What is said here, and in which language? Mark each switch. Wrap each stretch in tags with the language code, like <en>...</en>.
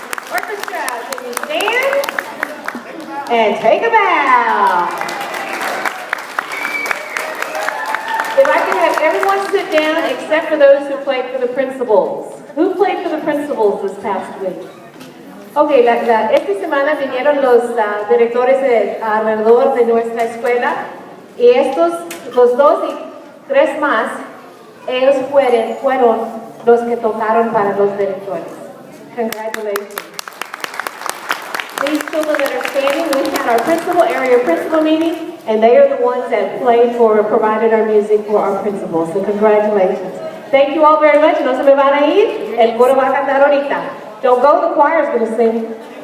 <en>Orchestra, can you stand? And take a bow. If I can have everyone sit down except for those who played for the principals. Who played for the principals this past week?</en> <es>Ok, esta semana vinieron los directores alrededor de nuestra escuela y estos, los 2 y 3 más, ellos fueron los que tocaron para los directores.</es> <en>Congratulations. These children that are standing, we had our area principal meeting, and they are the ones that provided our music for our principals. So congratulations. Thank you all very much.</en> <es>No se me van a ir. El coro va a cantar ahorita.</es> <en>Don't go, the choir is going to sing.</en>